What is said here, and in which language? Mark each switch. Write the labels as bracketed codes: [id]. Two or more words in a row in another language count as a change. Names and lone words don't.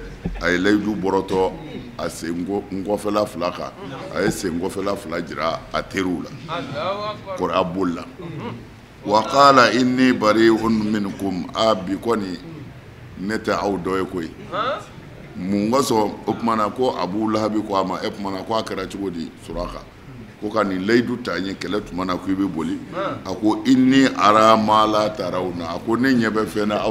[bm] a ye layidu bɔrɔtɔ a sen ngɔfɛla fila kan a ye sen ngɔfɛla fila jira a teriw la kɔrɔ a boli la [ar] وقال إني بريء منكم [bm] a bi kɔni ne tɛ aw dɔ ye koyi mun ka sɔn o kumana ko Abu Lahabi ko a ma e kumana ko a kɛra cogo di Suraka ko ka nin layidu ta n ye kɛlɛ tuma na ko i bɛ boli a ko [ar] إني أرى ما لا ترون [bm] a ko ne ɲɛ bɛ fɛn na aw